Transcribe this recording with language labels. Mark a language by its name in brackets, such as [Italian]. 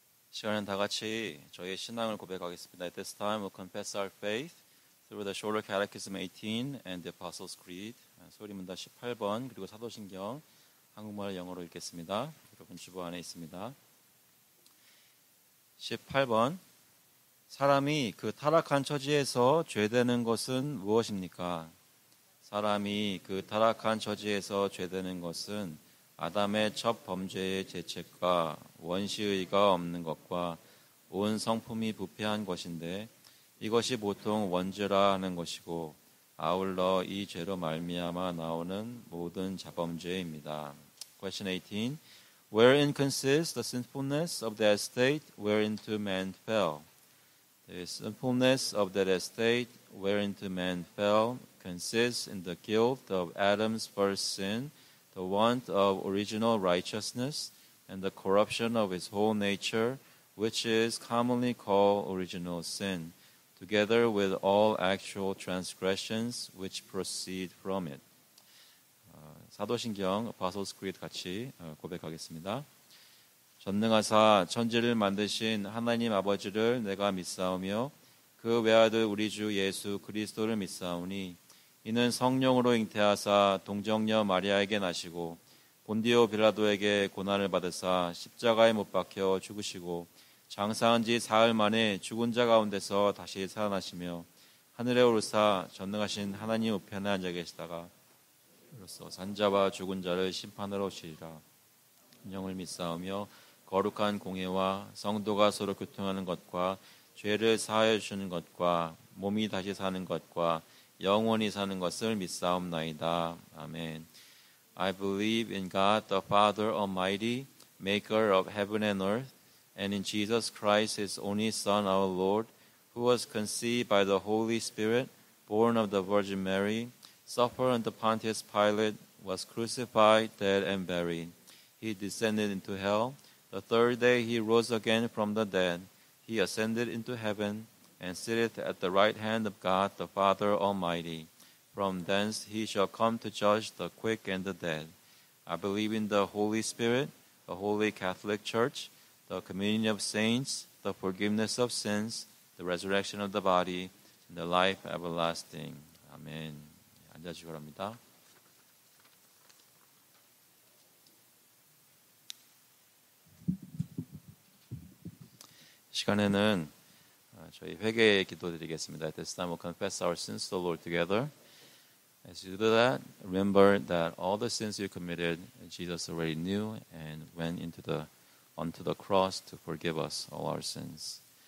[Korean] 시간은 다 같이 저희의 신앙을 고백하겠습니다. [English] At this time we'll confess our faith through the Shorter Catechism 18 and the Apostles' Creed. [Korean] 소리문답 18번 그리고 사도신경 한국말 영어로 읽겠습니다. 여러분 주보 안에 있습니다. 18번 사람이 그 타락한 처지에서 죄되는 것은 무엇입니까? 사람이 그 타락한 처지에서 죄되는 것은 아담의 첫 범죄의 죄책과 원시의가 없는 것과 온 성품이 부패한 것인데 이것이 보통 원죄라 하는 것이고 아울러 이 죄로 말미암아 나오는 모든 자범죄입니다. [English] Question 18. Wherein consists the sinfulness of that estate whereinto man fell? The sinfulness of that estate whereinto man fell consists in the guilt of Adam's first sin, the want of original righteousness, and the corruption of his whole nature, which is commonly called original sin, together with all actual transgressions which proceed from it. [Korean] 사도신경 Apostles' Creed 같이 고백하겠습니다. 전능하사 천지를 만드신 하나님 아버지를 내가 믿사오며 그 외아들 우리 주 예수 그리스도를 믿사오니 이는 성령으로 잉태하사 동정녀 마리아에게 나시고 본디오 빌라도에게 고난을 받으사 십자가에 못 박혀 죽으시고 장사한 지 사흘 만에 죽은 자 가운데서 다시 살아나시며 하늘에 오르사 전능하신 하나님 우편에 앉아 계시다가 이로써 산자와 죽은 자를 심판하러 오시리라. 영을 믿사오며 거룩한 공예와 성도가 서로 교통하는 것과 죄를 사하여 주시는 것과 몸이 다시 사는 것과 영원히 사는 것을 믿사옵나이다. 아멘. [English] I believe in God the Father Almighty, maker of heaven and earth, and in Jesus Christ, his only Son, our Lord, who was conceived by the Holy Spirit, born of the Virgin Mary, suffered under Pontius Pilate, was crucified, dead, and buried. He descended into hell. The third day he rose again from the dead. He ascended into heaven, and sitteth at the right hand of God the Father Almighty. From thence he shall come to judge the quick and the dead. I believe in the Holy Spirit, the Holy Catholic Church, the communion of saints, the forgiveness of sins, the resurrection of the body, and the life everlasting. [Korean] 아멘. 앉아주시기 바랍니다. 시간에는 저희 회개의 기도 드리겠습니다. [English] At this time we'll confess our sins to the Lord together. As you do that, remember that all the sins you committed, Jesus already knew and went onto the cross to forgive us all our sins.